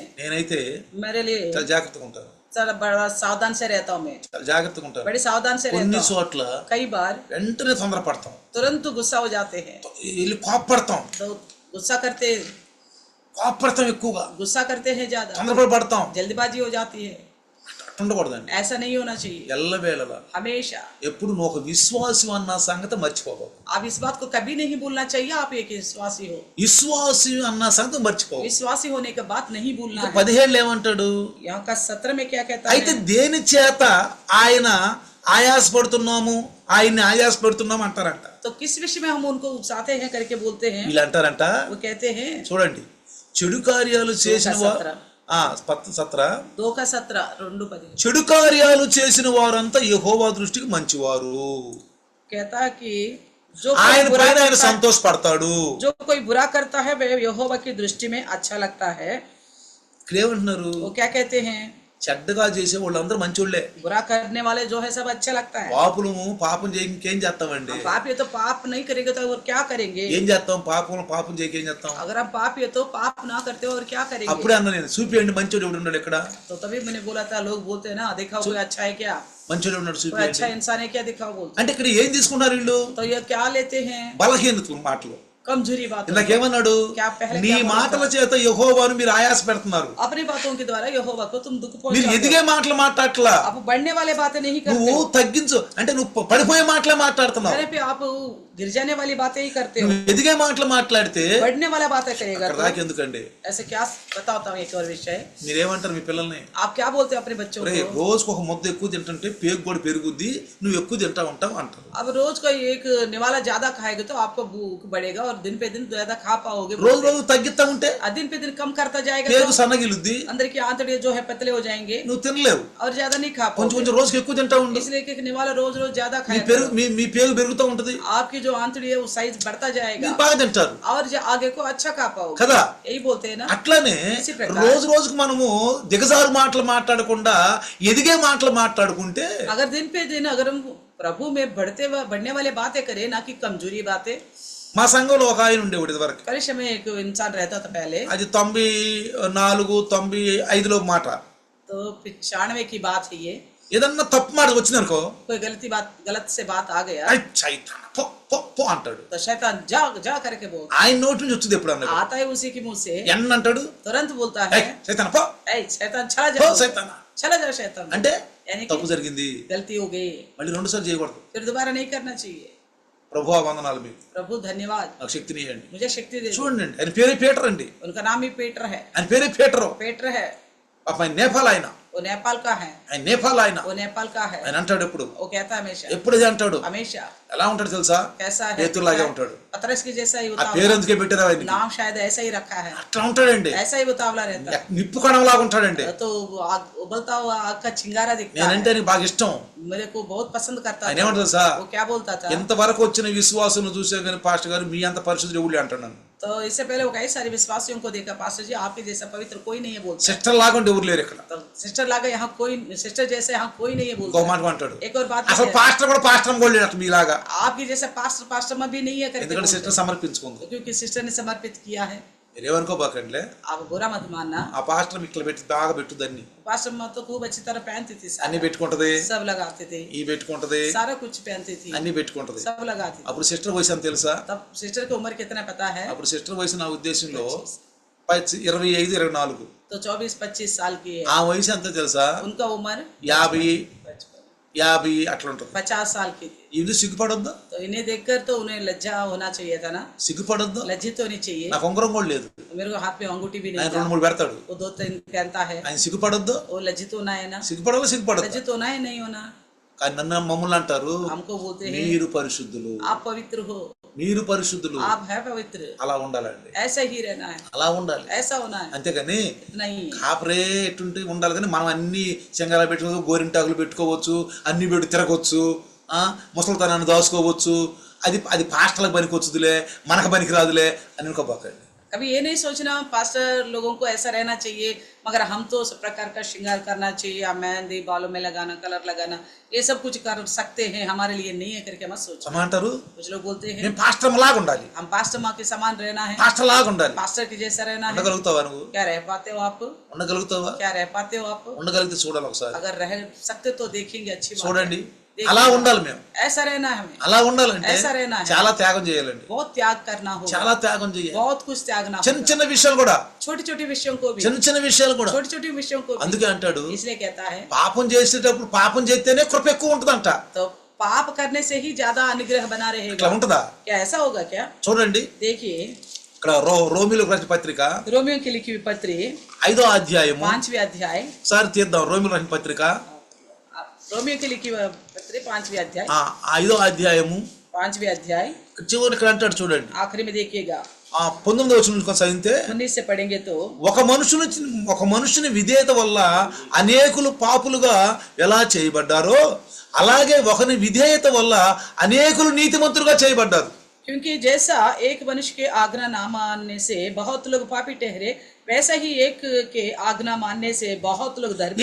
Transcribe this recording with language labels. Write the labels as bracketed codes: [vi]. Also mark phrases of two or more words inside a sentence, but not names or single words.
[te] నేనైతే [hi] मेरे लिए [te] చాలా జాగ్రత్తగా ఉంటాను. [hi] सारा बड़ा सावधान से रहता हूँ मैं, [te] చాలా జాగ్రత్తగా ఉంటాను. [hi] बड़ी सावधान से [te] కొన్ని [hi] रहता हूँ। [te] చోట్ల [hi] कई बार [te] వెంటనే తొందరపడతాం, [hi] तुरंत गुस्सा हो जाते हैं। [te] వెళ్ళి కోపపడతాం. [hi] तो गुस्सा करते [te] ఎక్కువగా [hi] गुस्सा करते हैं ज्यादा, [te] తొందరపడతాం. [hi] जल्दबाजी हो जाती है। [te] ఉండకూడదండి. [hi] ऐसा नहीं होना चाहिए। [te] ఎల్లవేళలా [hi] हमेशा [te] ఎప్పుడు నువ్వు ఒక విశ్వాసి అన్న సంగతి మర్చిపోవు. [hi] आप इस बात को कभी नहीं भूलना चाहिए। आप एक विश्वासी हो, [te] విశ్వాసి అన్న సంగతి మర్చిపోవు. [hi] विश्वासी होने के बात नहीं भूलना है। [te] 17 ఏమంటాడు? [hi] यहाँ का 17 में क्या कहता [te] అయితే [hi] है? [te] దేని చేత ఆయన ఆయాసపడుతున్నాము, ఆయన్ని ఆయాసపడుతున్నాము అంటారంట. [hi] तो किस विषय में हम उनको उकसाते हैं करके बोलते हैं? [te] వీళ్ళు అంటారంట, [hi] वो कहते हैं [te] చూడండి, చెడు కార్యాలు చేసిన [hi] 2 का 17 2:10 [te] చెడు కార్యాలు చేసిన వారంతా యెహోవా దృష్టికి మంచివారు. [hi] कहता है कि जो [te] ఆయన [hi] कोई बुरा [te] పైన ఆయన [hi] करता है, [te] సంతోషపడతాడు. [hi] जो कोई बुरा करता है वह यहोवा की दृष्टि में अच्छा लगता है। [te] ఇక్కడ ఏమంటున్నారు? [hi] वो क्या कहते हैं? [te] చెడ్డగా చేసే వాళ్ళందరూ మంచోళ్ళే. [hi] बुरा करने वाले जो है सब अच्छा लगता है। [te] పాపం చేయక ఇంకేం చేస్తామండి? [hi] पाप ये तो पाप नहीं करेंगे तो और क्या करेंगे? [te] ఏం చేస్తాం? పాపం చేయక ఏం చేస్తాం? [hi] अगर आप पाप ये तो पाप ना करते हो और क्या करेंगे? [te] అప్పుడే అన్న నేను చూపియండి మంచోడు ఎవడు ఉన్నాడు ఇక్కడ. [hi] तो तभी मैंने बोला था, लोग बोलते हैं ना, दिखाओ कोई अच्छा है क्या, [te] మంచోడు ఉన్నాడు [hi] कोई [te] చూపియండి. [hi] अच्छा इंसान है क्या, दिखाओ बोलते। [te] అంటే ఇక్కడ ఏం తీసుకున్నారు వీళ్ళు? [hi] तो ये क्या लेते हैं? [te] బలహీనతలు మాటలు. [hi] कमजोरी बात। [te] ఇందాకేమన్నాడు? నీ మాటల చేత యెహోవాను మీరు ఆయాస పెడుతున్నారు. [hi] अपनी बातों के द्वारा यहोवा को तुम दुख [te] మీరు [hi] पहुंचाते [te] ఎదిగే మాటలు మాట్లాడట్లా. [hi] हो। आप बढ़ने वाले बातें नहीं करते [te] నువ్వు [hi] हो। [te] తగ్గించు అంటే నువ్వు పడిపోయే మాటలే మాట్లాడుతున్నావు. [hi] मेरे पे आप गिर जाने वाली बातें ही करते हो। [te] నువ్వు ఎదిగే మాటలు మాట్లాడితే [hi] बढ़ने वाला बातें करेगा [te] అక్కడ [hi] तो [te] దాకా ఎందుకండి? [hi] ऐसे क्या बताता हूँ एक और विषय। [te] మీరేమంటారు మీ పిల్లల్ని? [hi] आप क्या बोलते हो अपने बच्चों [te] ఒరే, [hi] को? [te] రోజుకు ఒక ముద్ద ఎక్కువ తింటుంటే పేగు కూడా పెరుగుద్ది, నువ్వు ఎక్కువ తింటా ఉంటావు అంటారు. [hi] अब रोज का एक निवाला ज्यादा खाएगा तो आपको भूख बढ़ेगा और दिन पे दिन ज्यादा खा पाओगे। [te] రోజు రోజు తగ్గిస్తా ఉంటే [hi] दिन पे दिन कम करता जाएगा [te] పేగు [hi] तो [te] సన్నగిలుద్ది, [hi] अंदर की आंतड़ियां जो है पतले हो जाएंगे [te] నువ్వు తినలేవు. [hi] और ज्यादा नहीं खा [te] కొంచెం [hi] पाओगे। [te] కొంచెం రోజుకి ఎక్కువ తింటా ఉండు, [hi] इसलिए कि निवाला रोज रोज ज्यादा [te] మీ [hi] खाएगा, [te] పెరుగు మీ పేగు పెరుగుతూ ఉంటది, [hi] आपकी जो आंतड़ी है वो साइज बढ़ता जाएगा [te] మీరు బాగా తింటారు [hi] और आगे को अच्छा खा पाओगे। [te] కదా. [hi] यही बोलते हैं ना। [te] అట్లానే [hi] इसी प्रकार [te] రోజు రోజుకు మనము దిగజారు మాటలు మాట్లాడకుండా ఎదిగే మాటలు మాట్లాడుకుంటే [hi] अगर दिन पे दिन अगर हम प्रभु में बढ़ने वाले बातें करें ना कि कमजोरी बातें। [te] మా సంఘంలో ఒక ఆయన ఉండేవాడు ఇది వరకు. [hi] करिश्मे में एक इंसान रहता था पहले, [te] అది 94-95లో మాట. [hi] तो 95 की बात है ये। [te] ఏదన్నా తప్పు మాట వచ్చిందనుకో, [hi] कोई गलत से बात आ गया [te] "ఐ చైతాన్ పో పో పో" అంటాడు. [hi] तो शैतान जा जा करके बोलता [te] ఆయన నోటి నుంచి వచ్చింది ఎప్పుడు అన్నాడు? [hi] आता है उसी के मुंह से, [te] ఎన్న అంటాడు, [hi] तुरंत बोलता [te] "ఐ [hi] है [te] చైతాన్ పో [hi] ऐ शैतान चला [te] పో [hi] जा, [te] సైతానా" [hi] चला जा शैतान। [te] అంటే [hi] यानी कि [te] తప్పు జరిగింది, [hi] गलती हो गई, [te] మళ్ళీ 2 సార్లు చేయకూడదు. [hi] फिर दोबारा नहीं करना चाहिए। [te] ప్రభువా వందనాలు మీకు, [hi] प्रभु धन्यवाद, [te] నాకు శక్తిని ఇవ్వండి. [hi] मुझे शक्ति दे दो। [te] చూడండి ఆయన పేరే పీటర్ అండి, [hi] उनका नाम ही पीटर है, [te] ఆయన పేరే పీటరు. [hi] पीटर है, [te] పాప ఆయన నేపాల్ ఆయన, [hi] वो नेपाल का है, [te] ఆయన నేపాల్ ఆయన. [hi] वो नेपाल का है। [te] ఆయన అంటాడు ఎప్పుడు, [hi] वो कहता है हमेशा, [te] ఎప్పుడు అది అంటాడు. [hi] हमेशा [te] ఎలా ఉంటాడు తెలుసా, [hi] कैसा है, [te] పేతురులాగే ఉంటాడు. [hi] पतरस की जैसा ही [te] ఆ [hi] उतावला, [te] పేరు ఎందుకే పెట్టారు ఆయనకి, [hi] नाम शायद ऐसा ही रखा है, [te] అట్లా ఉంటాడండి. [hi] ऐसा ही उतावला रहता है, [te] నిప్పు కణంలాగా ఉంటాడండి. [hi] तो उबलता हुआ आग का चिंगारा दिखता [te] నేనంటే [hi] है। [te] ఆయనకి బాగా ఇష్టం. [hi] मेरे को बहुत पसंद करता [te] ఆయన [hi] था। [te] ఏమంటారు తెలుసా, [hi] वो क्या बोलता था, [te] ఎంతవరకు వచ్చిన విశ్వాసం చూసే కానీ పాస్టర్ గారు మీ అంత పరిశుద్ధులు ఎవరు అంటున్నాను. [hi] तो इससे पहले वो कई सारे विश्वासियों को देखा, पास्टर जी आपके जैसा पवित्र कोई नहीं है बोलता। [te] సిస్టర్ లాగా ఉంటే ఎవరు లేరు ఇక్కడ. [hi] तो सिस्टर लगा यहाँ कोई, सिस्टर जैसे यहाँ कोई नहीं है [te] ఇంకో [hi] बोलता। [te] మాట అంటాడు, [hi] एक और बात [te] అసలు [hi] है, [te] పాస్టర్ కూడా పాస్టర్ కూడా లేడు మీలాగా. [hi] आपकी जैसे पास्टर में भी नहीं है करके [te] ఎందుకంటే [hi] बोलते। [te] సిస్టర్ సమర్పించుకుంది. [hi] क्योंकि सिस्टर ने समर्पित किया है। [te] మీరేమనుకోబాకండి, [hi] आप बुरा मत मानना, [te] ఆ పాస్టర్ ఇట్లా పెట్టి బాగా పెట్టుదన్ని [hi] पास्टर में तो खूब अच्छी तरह पहनती थी, [te] అన్ని పెట్టుకుంటది, [hi] सब लगाते थे, [te] ఈ పెట్టుకుంటది, [hi] सारा कुछ पहनती थी, [te] అన్ని పెట్టుకుంటది. [hi] सब लगाती थी। [te] అప్పుడు సిస్టర్ వయసు అని తెలుసా, [hi] तब सिस्टर की उम्र कितना पता है? [te] అప్పుడు సిస్టర్ వయసు నా ఉద్దేశంలో 25-24. [hi] तो 24-25 साल की है। [te] ఆ వయసు ఎంత తెలుసా, [hi] उनका उम्र [te] 50 అట్లా ఉంటుంది. [hi] 50 साल की थी। [te] ఇది సిగ్గుపడొద్దా, [hi] तो इन्हें देखकर तो उन्हें लज्जा होना चाहिए था ना, [te] సిగ్గుపడొద్దా. [hi] लज्जित होनी चाहिए। [te] నాకు ఉంగరం కూడా లేదు, [hi] मेरे को हाथ में अंगूठी भी [te] ఆయన [hi] नहीं था, [te] 2-3 పెడతాడు. [hi] वो 2-3 पहनता है। [te] ఆయన సిగ్గుపడొద్దు, [hi] वो लज्जित होना है ना, [te] సిగ్గుపడాలి, సిగ్గుపడదు. [hi] लज्जित होना है नहीं होना। [te] కానీ నన్ను మమ్మల్ని అంటారు, [hi] हमको बोलते हैं [te] మీరు పరిశుద్ధులు, [hi] आप पवित्र हो, [te] మీరు పరిశుద్ధులు. [hi] आप है पवित्र, [te] అలా ఉండాలండి, [hi] ऐसा ही रहना है, [te] అలా ఉండాలి. [hi] ऐसा होना है, [te] అంతేగాని [hi] इतना ही। [te] కాపరే ఎట్టుంటే ఉండాలి. కానీ మనం అన్ని చెంగాల పెట్టుకోవచ్చు, గోరింటాకులు పెట్టుకోవచ్చు, అన్ని పెట్టి తిరగవచ్చు, ముసలితనాన్ని దాచుకోవచ్చు. అది పాస్టర్లకు పనికి వచ్చుదిలే, మనకు పనికి రాదులే అని అనుకోబాకండి. [hi] कभी ये नहीं सोचना पास्टर लोगों को ऐसा रहना चाहिए, मगर हम तो सब प्रकार का श्रृंगार करना चाहिए, मेहंदी बालों में लगाना, कलर लगाना, ये सब कुछ कर सकते हैं, हमारे लिए नहीं है करके मत सोचो। [te] అంటారు [hi] कुछ लोग बोलते हैं [te] మేము పాస్టర్ లాగా ఉండాలి, [hi] हम पास्टर माँ के समान रहना है, [te] పాస్టర్ లాగా ఉండాలి. [hi] पास्टर के जैसा रहना है। [te] ఉండగలుగుతావా నువ్వు, [hi] क्या रह पाते हो आप, [te] ఉండగలుగుతావా, [hi] क्या रह पाते हो आप? [te] ఉండగలిగితే చూడాలి ఒకసారి, [hi] अगर रह सकते तो देखेंगे, अच्छी बात है। [te] చూడండి. [hi] देखिए, [te] అలా ఉండాలి మేము, [hi] ऐसा रहना है हमें, [te] అలా ఉండాలంటే [hi] ऐसा रहना है। [te] చాలా త్యాగం చేయాలండి, [hi] बहुत त्याग करना होगा, [te] చాలా త్యాగం చేయాలి. [hi] बहुत कुछ त्यागना [te] చిన్న [hi] होगा, [te] చిన్న విషయాలు కూడా, [hi] छोटी छोटी विषयों को भी, [te] చిన్న చిన్న విషయాలు కూడా. [hi] छोटी छोटी विषयों को भी। [te] అందుకే అంటాడు, [hi] इसलिए कहता है [te] పాపం చేసేటప్పుడు పాపం చేస్తేనే కృప ఎక్కువ ఉంటుందంట. [hi] तो पाप करने से ही ज्यादा अनुग्रह बना [te] ఇట్లా [hi] रहेगा। [te] ఉంటుందా, [hi] क्या ऐसा होगा क्या? [te] చూడండి. [hi] देखिए [te] ఇక్కడ రోమిలకు రాసిన పత్రిక [hi] रोमियो की लिखी हुई पत्री [te] 5వ అధ్యాయము, [hi] 5वीं अध्याय, [te] ఒకసారి తీద్దాం. రోమిలకు రాసిన పత్రిక [hi] रोमियो की लिखी हुई पत्री 5वीं अध्याय, [te] 5వ అధ్యాయము [hi] 5वीं अध्याय [te] చివరి ఇక్కడ అంటాడు చూడండి. [hi] आखिरी में देखिएगा, [te] 19వ వచనం నుంచి చదివితే, [hi] 19 से पढ़ेंगे तो [te] ఒక మనుషుని విధేయత వల్ల అనేకులు పాపులుగా ఎలా చేయబడ్డారో అలాగే ఒకని విధేయత వల్ల అనేకులు నీతిమంతులుగా చేయబడ్డారు. [hi] क्योंकि जैसा एक मनुष्य के आज्ञा ना मानने से बहुत लोग पापी ठहरे, वैसा ही एक के आज्ञा मानने से बहुत लोग धर्मी